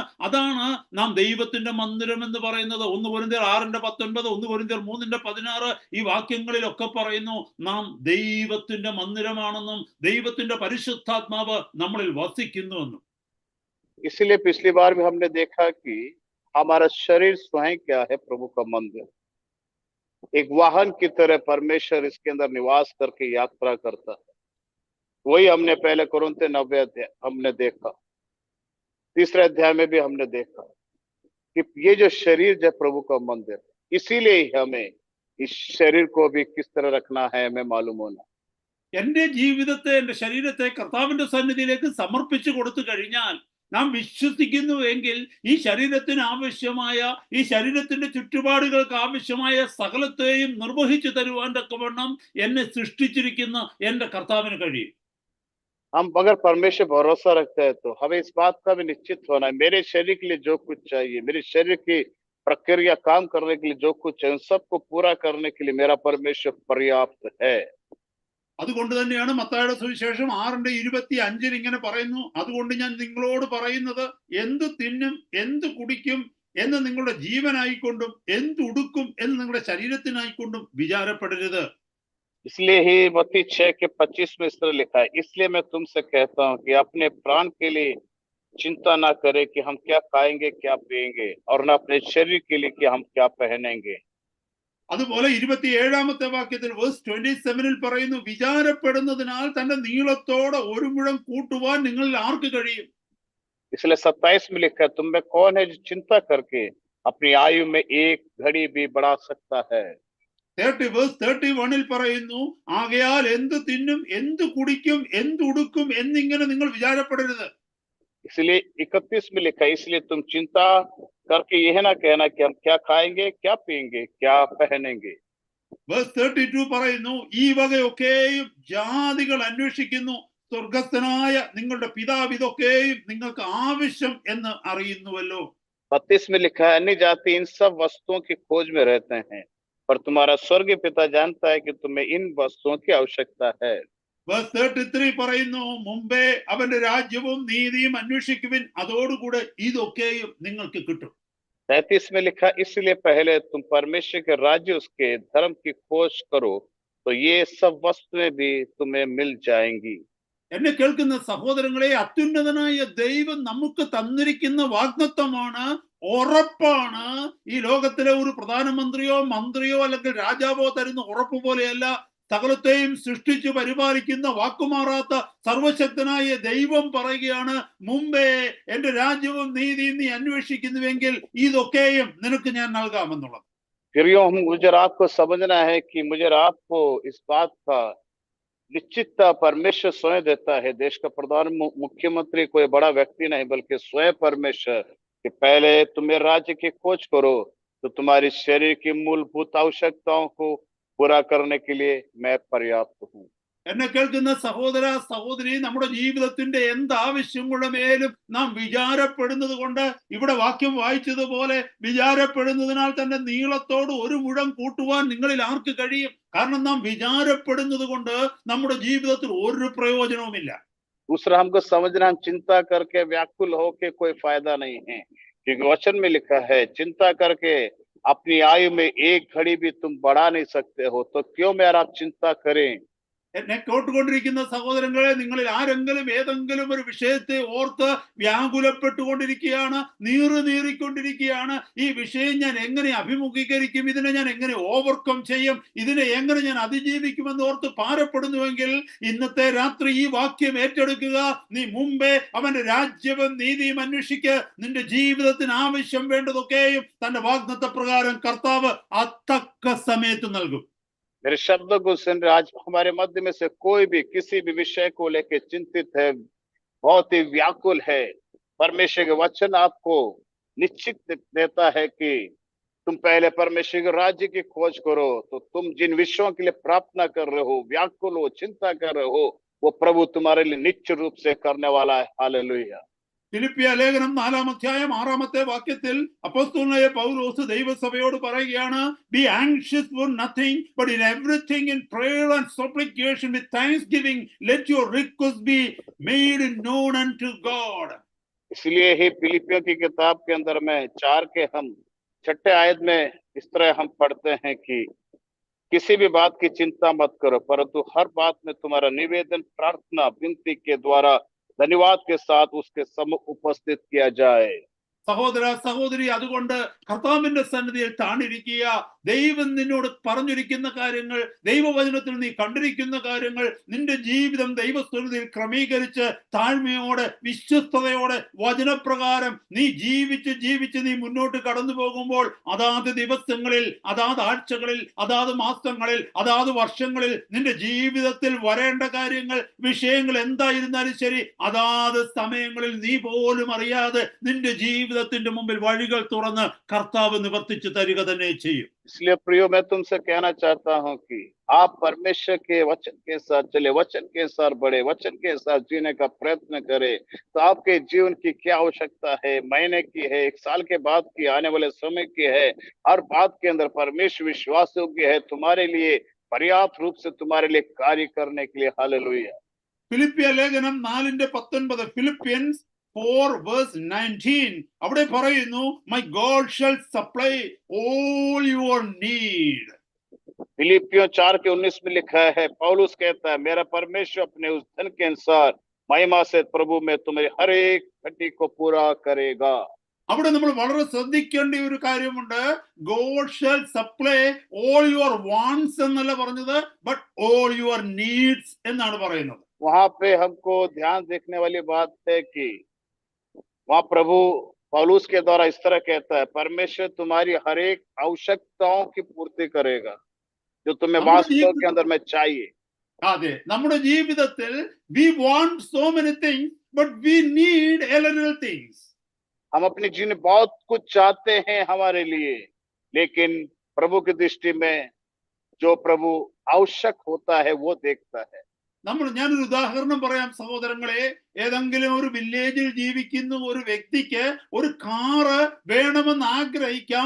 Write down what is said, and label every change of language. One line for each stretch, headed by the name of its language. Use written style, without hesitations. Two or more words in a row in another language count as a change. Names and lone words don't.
Malayalam: അതാണ് നാം ദൈവത്തിന്റെ മന്ദിരം എന്ന് പറയുന്നത്. 1 കൊരിന്ത്യർ 6:19, 1 കൊരിന്ത്യർ 3:16 ഈ വാക്യങ്ങളിലൊക്കെ പറയുന്നു, നാം ദൈവത്തിന്റെ മന്ദിരമാണെന്നും ദൈവത്തിന്റെ പരിശുദ്ധാത്മാവ് നമ്മളിൽ വസിക്കുന്നുവെന്നും.
Hindi: इसलिए पिछली बार भी हमने देखा कि हमारा शरीर स्वयं क्या है? प्रभु का मंदिर। एक वाहन की तरह परमेश्वर इसके अंदर निवास करके यात्रा करता है। वही हमने पहले कुरिन्थियों 9 अध्याय हमने देखा, 3 अध्याय में भी हमने देखा कि ये जो शरीर जो प्रभु का मंदिर है, इसीलिए हमें इस शरीर को भी किस तरह रखना है हमें मालूम होना।
Malayalam: എന്റെ ജീവിതത്തെ, എന്റെ ശരീരത്തെ കർത്താവിന്റെ സന്നിധിയിലേക്ക് സമർപ്പിച്ചു കൊടുത്തു കഴിഞ്ഞാൽ, നാം വിശ്വസിക്കുന്നു എങ്കിൽ ഈ ശരീരത്തിന് ആവശ്യമായ, ഈ ശരീരത്തിന്റെ ചുറ്റുപാടുകൾക്ക് ആവശ്യമായ സകലത്തെയും നിർവഹിച്ചു തരുവാൻ തക്കവണ്ണം എന്നെ സൃഷ്ടിച്ചിരിക്കുന്ന എന്റെ കർത്താവിന് കഴിയും.
Hindi: हम अगर परमेश्वर भरोसा रखते हैं तो हमें इस बात का भी निश्चित होना है, मेरे शरीर के लिए जो कुछ चाहिए, मेरे शरीर की प्रक्रिया काम करने के लिए जो कुछ है, उन सबको पूरा करने के लिए मेरा परमेश्वर पर्याप्त है.
Malayalam: അതുകൊണ്ട് തന്നെയാണ് മത്തായിയുടെ സുവിശേഷം 6:25 ഇങ്ങനെ പറയുന്നു, അതുകൊണ്ട് ഞാൻ നിങ്ങളോട് പറയുന്നത്, എന്ത് തിന്നും എന്ത് കുടിക്കും എന്ന് നിങ്ങളുടെ ജീവനായിക്കൊണ്ടും എന്ത് ഉടുക്കും എന്ന് നിങ്ങളുടെ ശരീരത്തിനായിക്കൊണ്ടും വിചാരപ്പെടരുത്.
Hindi: इसलिए ही मत्ती 6:25 में इस तरह लिखा है, इसलिए मैं तुमसे कहता हूं कि अपने प्राण के लिए चिंता ना करे कि हम क्या खाएंगे क्या पिएंगे, और न अपने शरीर के लिए कि हम क्या पहनेंगे.
Malayalam: അതുപോലെ 27ാമത്തെ വാക്യത്തിൽ വേഴ്സ് 27 പറയുന്നു, വിചാരപ്പെടുന്നതിനാൽ തന്റെ നീളത്തോടെ ഒരു മുഴം കൂട്ടുവാൻ നിങ്ങളിൽ ആർക്ക് കഴിയും?
Hindi: इसलिए 27 में लिखा है, तुम में कौन है जो चिंता करके अपनी आयु में एक घड़ी भी बढ़ा सकता है.
Malayalam: 31 പറയുന്നു, ആകയാൽ എന്ത് തിന്നും എന്ത് കുടിക്കും എന്ത് ഉടുക്കും എന്നിങ്ങനെ നിങ്ങൾ വിചാരപ്പെടരുത്.
Hindi: इसलिए 31 में लिखा है, इसलिए तुम चिंता करके यह ना कहना कि हम क्या खाएंगे क्या पिएंगे क्या पहनेंगे.
Malayalam: വേഴ്സ് 32 പറയുന്നു, ഈ വകയൊക്കെയും ജാതികൾ അന്വേഷിക്കുന്നു, സ്വർഗസ്ഥനായ നിങ്ങളുടെ പിതാവ് ഇതൊക്കെയും നിങ്ങൾക്ക് ആവശ്യം എന്ന് അറിയുന്നുവല്ലോ.
Hindi: 32 में लिखा है, अन्य जाति इन सब वस्तुओं की खोज में रहते हैं, पर तुम्हारा स्वर्गीय पिता जानता है कि तुम्हें इन वस्तुओं की आवश्यकता है.
Malayalam: വേഴ്സ് 33 പറയുന്നു, മുമ്പേ അവന്റെ രാജ്യവും നീതിയും അന്വേഷിക്കുവിൻ, അതോടുകൂടെ ഇതൊക്കെയും നിങ്ങൾക്ക് കിട്ടും.
Hindi: 33 में लिखा, इसलिए पहले तुम परमेश्वर के राज्य उसके धर्म की खोज करो, तो ये सब वस्तुएं भी तुम्हें मिल जाएंगी.
Malayalam: എന്നെ കേൾക്കുന്ന സഹോദരങ്ങളെ, അത്യുന്നതനായ ദൈവം നമുക്ക് തന്നിരിക്കുന്ന വാഗ്ദത്തമാണ്, ഉറപ്പാണ്. ഈ ലോകത്തിലെ ഒരു പ്രധാനമന്ത്രിയോ മന്ത്രിയോ അല്ലെങ്കിൽ രാജാവോ തരുന്ന ഉറപ്പ് പോലെയല്ല. സകലത്തെയും സൃഷ്ടിച്ചു പരിപാലിക്കുന്ന വാക്കുമാറാത്ത സർവശക്തനായ ദൈവം പറയുകയാണ്, മുമ്പേ എന്റെ രാജ്യവും നീതിയും നീ അന്വേഷിക്കുന്നുവെങ്കിൽ ഇതൊക്കെയും നിനക്ക് ഞാൻ നൽകാമെന്നുള്ളത്.
Hindi: फिर मुझे आपको समझना है कि मुझे आपको इस बात का निश्चितता परमेश्वर स्वयं देता है. देश का प्रधान मुख्यमंत्री कोई बड़ा व्यक्ति नहीं, बल्कि स्वयं परमेश्वर कि पहले तुम्हें राज्य की खोज करो तो तुम्हारी शरीर की मूलभूत आवश्यकताओं को पूरा करने के लिए मैं पर्याप्त हूँ.
Malayalam: എന്നെ കേൾക്കുന്ന സഹോദര സഹോദരി, നമ്മുടെ ജീവിതത്തിന്റെ എന്ത് ആവശ്യങ്ങളുടെ മേലും നാം വിചാരപ്പെടുന്നത് കൊണ്ട്, ഇവിടെ വാക്യം വായിച്ചതുപോലെ വിചാരപ്പെടുന്നതിനാൽ തന്നെ നീളത്തോട് ഒരു മുഴം കൂട്ടുവാൻ നിങ്ങളിൽ ആർക്ക് കഴിയും? കാരണം നാം വിചാരപ്പെടുന്നത് കൊണ്ട് നമ്മുടെ ജീവിതത്തിൽ ഒരു പ്രയോജനവുമില്ല.
Hindi: दूसरा हमको समझना, हम चिंता करके व्याकुल होके कोई फायदा नहीं है, क्योंकि वचन में लिखा है, चिंता करके अपनी आयु में एक घड़ी भी तुम बढ़ा नहीं सकते हो, तो क्यों मेरा आप चिंता करें.
Malayalam: എന്നെ കേട്ടുകൊണ്ടിരിക്കുന്ന സഹോദരങ്ങളെ, നിങ്ങളിൽ ആരെങ്കിലും ഏതെങ്കിലും ഒരു വിഷയത്തെ ഓർത്ത് വ്യാകുലപ്പെട്ടുകൊണ്ടിരിക്കുകയാണ്, നീറിക്കൊണ്ടിരിക്കുകയാണ്, ഈ വിഷയം ഞാൻ എങ്ങനെ അഭിമുഖീകരിക്കും, ഇതിനെ ഞാൻ എങ്ങനെ ഓവർകം ചെയ്യും, ഇതിനെ എങ്ങനെ ഞാൻ അതിജീവിക്കുമെന്ന് ഓർത്ത് ഭാരപ്പെടുന്നുവെങ്കിൽ ഇന്നത്തെ രാത്രി ഈ വാക്യം ഏറ്റെടുക്കുക. നീ മുമ്പേ അവന്റെ രാജ്യവും നീതിയും അന്വേഷിക്ക്, നിന്റെ ജീവിതത്തിന് ആവശ്യം വേണ്ടതൊക്കെയും തന്റെ വാഗ്ദത്ത പ്രകാരം കർത്താവ് അത്തക്ക സമയത്ത് നൽകും.
Hindi: मेरे शब्दों को सुन रहे, आज हमारे मध्य में से कोई भी किसी भी विषय को लेकर चिंतित है, बहुत ही व्याकुल है, परमेश्वर के वचन आपको निश्चित देता है कि तुम पहले परमेश्वर के राज्य की खोज करो, तो तुम जिन विषयों के लिए प्रार्थना कर रहे हो, व्याकुल हो, चिंता कर रहे हो, वो प्रभु तुम्हारे लिए निश्चित रूप से करने वाला है. हालेलुया.
Malayalam: ഫിലിപ്പിയ ലേഖനം 4-ാം അധ്യായം 6-ാമത്തെ വാക്യത്തിൽ അപ്പോസ്തലനായ പൗലോസ് ദൈവസഭയോട് പറയുകയാണ്,
English: be anxious for nothing but in everything in prayer and supplication with thanksgiving let your request be made known unto God.
Hindi: इसलिए ही फिलिपियों की किताब के अंदर में 4 के हम 6ठे आयत में इस तरह हम पढ़ते हैं कि किसी भी बात की चिंता मत करो, परंतु हर बात में तुम्हारा निवेदन प्रार्थना विनती के द्वारा धन्यवाद के साथ उसके सम्मुख उपस्थित किया जाए.
Malayalam: സഹോദര സഹോദരി, അതുകൊണ്ട് കർത്താവിന്റെ സന്നിധിയിൽ താണിരിക്കുക, ദൈവം നിന്നോട് പറഞ്ഞിരിക്കുന്ന കാര്യങ്ങൾ, ദൈവവചനത്തിൽ നീ കണ്ടിരിക്കുന്ന കാര്യങ്ങൾ, നിന്റെ ജീവിതം ദൈവസ്ഥിതിയിൽ ക്രമീകരിച്ച് താഴ്മയോടെ വിശ്വസ്തയോടെ വചനപ്രകാരം നീ ജീവിച്ച് നീ മുന്നോട്ട് കടന്നു പോകുമ്പോൾ അതാത് ദിവസങ്ങളിൽ, അതാത് ആഴ്ചകളിൽ, അതാത് മാസങ്ങളിൽ, അതാത് വർഷങ്ങളിൽ നിന്റെ ജീവിതത്തിൽ വരേണ്ട കാര്യങ്ങൾ, വിഷയങ്ങൾ എന്തായിരുന്നാലും ശരി, അതാത് സമയങ്ങളിൽ നീ പോലും അറിയാതെ നിന്റെ ജീവിതത്തിന്റെ മുമ്പിൽ വഴികൾ തുറന്ന് കർത്താവ് നിവർത്തിച്ചു തരിക തന്നെ ചെയ്യും.
Hindi: इसलिए प्रियो, मैं तुमसे कहना चाहता हूं कि आप परमेश्वर के वचन के साथ चले, वचन के साथ बढ़े, वचन के साथ जीने का प्रयत्न करें, तो आपके जीवन की क्या आवश्यकता है, महीने की है, एक साल के बाद की, आने वाले समय की है, हर बात के अंदर परमेश्वर विश्वास योग्य है तुम्हारे लिए, पर्याप्त रूप से तुम्हारे लिए कार्य करने के लिए। हालेलुया।
Malayalam: ഫിലിപ്പിയ ലേഖനം 4:19, ഫിലിപ്പിയൻസ് 4:19, അവിടെ പറയുന്നു,
English: my God shall supply all your need.
Hindi: फिलिपियों 4:19 में लिखा है, पौलुस कहता है, मेरा परमेश्वर अपने उस धन के अनुसार महिमा से प्रभु में तुम्हारी हर एक घटी को पूरा करेगा.
Malayalam: അവിടെ നമ്മൾ വളരെ ശ്രദ്ധിക്കേണ്ട ഒരു കാര്യമുണ്ട്.
English: God shall supply all your wants
Malayalam: എന്നല്ല പറഞ്ഞത്,
English: but all your needs
Malayalam: എന്നാണ് പറയുന്നത്.
Hindi: वहां पे हमको ध्यान देखने वाली बात है कि वहां प्रभु पौलुस के द्वारा इस तरह कहता है, परमेश्वर तुम्हारी हर एक आवश्यकताओं की पूर्ति करेगा जो तुम्हें वास्तव के अंदर में चाहिए.
Malayalam: അതെ, നമ്മുടെ ജീവിതത്തിൽ
English: we want so many things but we need a little things.
Hindi: हम अपने जीवन में बहुत कुछ चाहते हैं हमारे लिए, लेकिन प्रभु की दृष्टि में जो प्रभु आवश्यक होता है वो देखता है.
Malayalam: ഞാനൊരു ഉദാഹരണം പറയാം സഹോദരങ്ങളെ. ഏതെങ്കിലും ഒരു വില്ലേജിൽ ജീവിക്കുന്ന ഒരു വ്യക്തിക്ക് ഒരു കാറ് വേണമെന്ന് ആഗ്രഹിക്കാം.